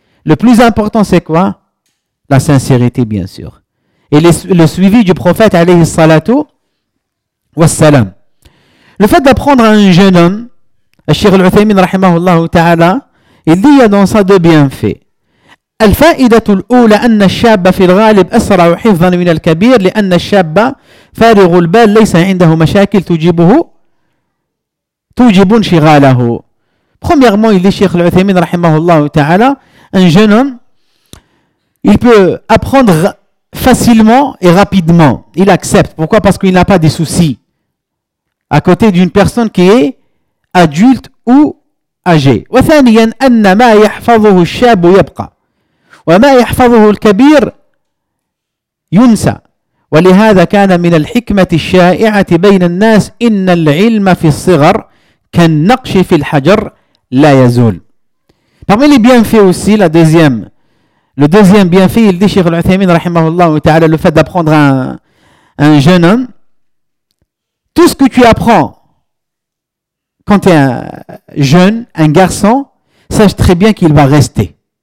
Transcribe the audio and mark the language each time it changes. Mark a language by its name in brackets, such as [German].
[French] Le plus important, c'est quoi? La sincérité, bien sûr. Et le suivi du prophète, alayhi salatu wassalam. Le fait d'apprendre à un jeune homme, Cheikh Al-Uthaymin, rahimahullah ta'ala, il dit, il y a dans ça deux bienfaits. [Arabic] الفائدة الأولى أن الشاب في الغالب أسرع حفظا من الكبير، لأن الشاب فارغ البال ليس عنده مشاكل تجيبه توجب انشغاله. [French] Premièrement, il dit Cheikh Al-Uthaymin rahimahullah ta'ala, un jeune homme, il peut apprendre facilement et rapidement. Il accepte. Pourquoi ? Parce qu'il n'a pas de soucis à côté d'une personne qui est adulte ou âgée. [Arabic] وثانياً أن ما يحفظه الشاب يبقى وما يحفظه الكبير ينسى. ولهذا كان من الحكمة الشائعة بين الناس إن العلم في الصغر كالنقش في الحجر لا يزول. [French] Parmi les bienfaits aussi, le deuxième bienfait, il dit Cheikh Al-Uthaymin rahimahullah ta'ala, le fait d'apprendre un jeune homme, tout ce que tu apprends quand tu es un jeune, un garçon, sache très bien qu'il va rester.